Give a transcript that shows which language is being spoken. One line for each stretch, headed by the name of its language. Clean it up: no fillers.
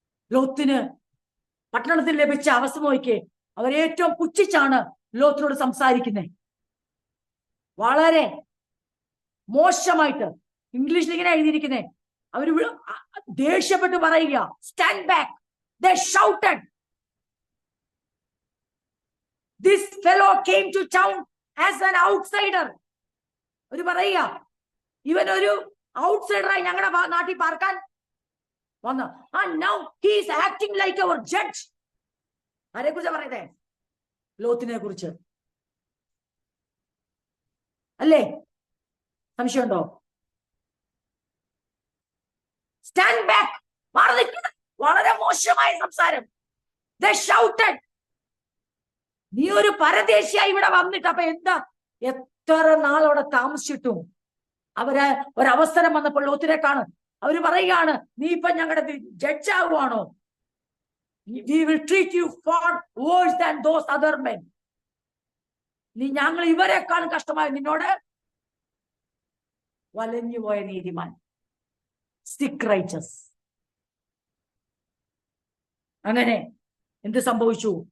Malayalam: ലോത്തിന് പട്ടണത്തിൽ ലഭിച്ച അവസ്ഥ നോക്കിയേ, അവരേറ്റവും പുച്ഛിച്ചാണ് ലോത്തിനോട് സംസാരിക്കുന്നത്. വളരെ മോശമായിട്ട് ഇംഗ്ലീഷിൽ ഇങ്ങനെ എഴുതിയിരിക്കുന്നേ. അവര് ദേഷ്യപ്പെട്ട് പറയുക, stand back.
English: They shouted. This fellow came to town as an outsider.
Malayalam: ഒരു പറയുക, ഇവനൊരു ഔട്ട്സൈഡറായി ഞങ്ങളുടെ നാട്ടിൽ പാർക്കാൻ വന്നു.
English: Now he is acting like our judge.
Malayalam: ആരെ കുറിച്ച് പറയുന്നേ? ലോത്തിനെ കുറിച്ച് അല്ലേ? സംശയമുണ്ടോ? സ്റ്റാൻഡ് ബാക്ക്, മാറി നിൽക്കണം. വളരെ മോശമായ സംസാരം.
English: They shouted.
Malayalam: നീ ഒരു പരദേശിയായി ഇവിടെ വന്നിട്ട് അപ്പൊ എന്താ, എത്ര നാളവിടെ താമസിച്ചിട്ടും അവര് ഒരവസരം വന്നപ്പോൾ ലോത്തിനെ കാണും. അവര് പറയുകയാണ്, നീ ഇപ്പൊ ഞങ്ങളുടെ judge ആകുവാണോ?
English: We will treat you far worse than those other men.
Malayalam: നീ ഞങ്ങൾ ഇവരെക്കാളും കഷ്ടമായി നിന്നോട് വലഞ്ഞുപോയ നീതിമാൻ,
English: stick righteous.
Malayalam: അങ്ങനെ എന്ത് സംഭവിച്ചു?